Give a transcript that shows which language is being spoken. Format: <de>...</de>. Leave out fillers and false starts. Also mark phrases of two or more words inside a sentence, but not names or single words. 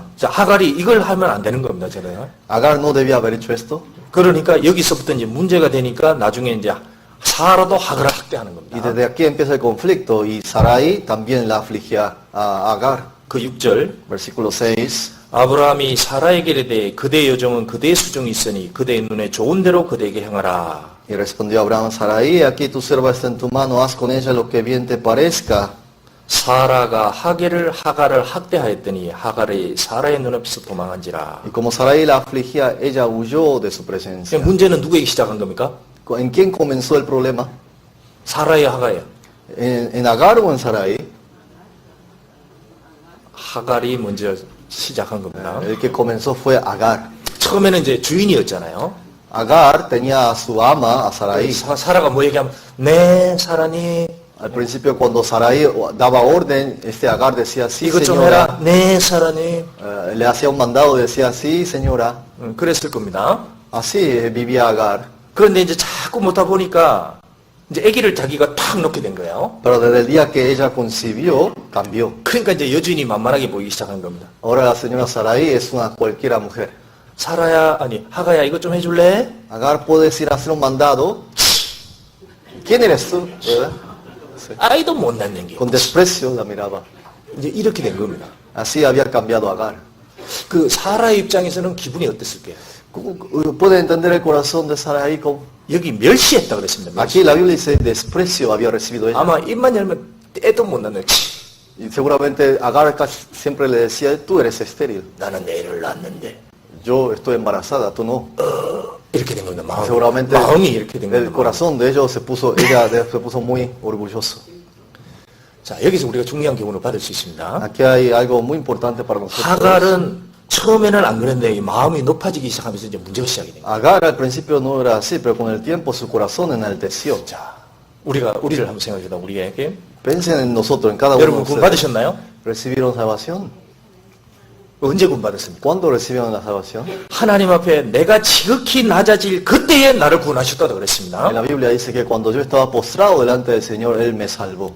<ko>자, 하갈이 이걸 하면 안 되는 겁니다, 제가.</ko> <es>Agar no debía haber hecho esto.</es> <ko>그러니까 여기서부터 이제 문제가 되니까 나중에 이제 사라도 하갈을 학대하는 Y 겁니다.</ko> <es>desde aquí empieza el conflicto. Y Sarai también la afligía a Agar.</es> <ko>그 6절.</ko> <es>Versículo 6.</es> <ko>아브라함이 사라에게 이르되 그대 여종은 그대의 수종이 있으니 그대의 눈에 좋은 대로 그대에게 행하라.</ko> <es>Y respondió Abraham a Sarai, aquí tu serva está en tu mano, haz con ella lo que bien te parezca.</es> <ko>사라가 하갈을 학대하였더니 하갈이 사라의 눈앞에서 도망한지라.</ko> <es>Y como Sarai la afligía, ella huyó de su presencia.</es> <ko>문제는 누구에게 시작한 겁니까?</ko> <es>¿En quién comenzó el problema?</es> <ko>사라의 하갈이에요.</ko> <es>¿En Agar o en Sarai?</es> <ko>하갈이 먼저 시작한 겁니다.</ko> <es>El que comenzó fue Agar.</es> <ko>처음에는 이제 주인이었잖아요.</ko> <es>Agar tenía a su ama, a Sarai.</es> <ko>사라가 뭐 얘기하면 네 사라님</ko> <es>Al principio cuando Sarai daba orden, Agar decía, sí</es> <ko>이것 좀 señora. 해라. 네 사라님.</ko> <es>Le hacía un mandado, decía, sí señora.</es> <ko>그랬을 겁니다.</ko> <es>Así vivía Agar.</es> <ko>그런데 이제 자꾸 못하 보니까 이제 아기를 자기가 탁 놓게 된 거예요.</ko> <es>Pero desde el día que ella concibió, cambió.</es> <ko>그러니까 이제 여주인이 만만하게 보이기 시작한 겁니다.</ko> <es>Ahora la señora Sarai es una cualquiera mujer.</es> <ko>하가야 이것 좀 해줄래?</ko> <es>Agar, ¿puedes ir a hacer un mandado? ¿Quién eres tú? ¿Verdad? Sí.</es> <ko>아이도 못 낳는 게.</ko> <es>Con desprecio la miraba.</es> <ko>이제 이렇게 된 겁니다.</ko> <es>Así había cambiado Agar.</es> <ko>그 사라의 입장에서는 기분이 어땠을까요?</ko> <es>¿Puede entender el corazón de Sarai? ¿Cómo?</es> <ko>여기 멸시했다 그랬습니다.</ko> <es>Aquí la Biblia dice desprecio había recibido ella.</es> <ko>아마 입만 열면 애도 못 낳는.</ko> <es>Y seguramente Agar siempre le decía, tú eres estéril.</es> <ko>나는 애를 낳는데.</ko> <es>Yo estoy embarazada, tú no.</es> <ko>이렇게 된 겁니다.</ko> <es>Seguramente</es> <ko>마음이 이렇게 된 el 겁니다.</ko> <es>corazón de ellos ella se puso muy orgulloso.</es> <ko>자, 여기서 우리가 중요한 교훈을 받을 수 있습니다.</ko> <es>Aquí hay algo muy importante para nosotros.</es> <ko>하갈은 처음에는 안 그랬는데 이 마음이 높아지기 시작하면서 이제 문제가 시작이 된 거예요.</ko> <es>Agar al principio no era así, pero con el tiempo su corazón enalteció.</es> <ko>자, 우리를 한번 생각해보자. 우리에게</ko> <es>Piensen en nosotros, en cada uno de</es> <ko>여러분 구원</ko> <es>ustedes.</es> <ko>받으셨나요?</ko> <es>¿Recibieron salvación?</es> <ko>언제 구원 받았습니까?</ko> <es>¿Cuándo recibieron la salvación?</es> <ko>하나님 앞에 내가 지극히 낮아질 그때에 나를 구원하셨다고 En 그랬습니다.</ko> <es>la Biblia dice que cuando yo estaba postrado delante del Señor, Él me salvó.</es>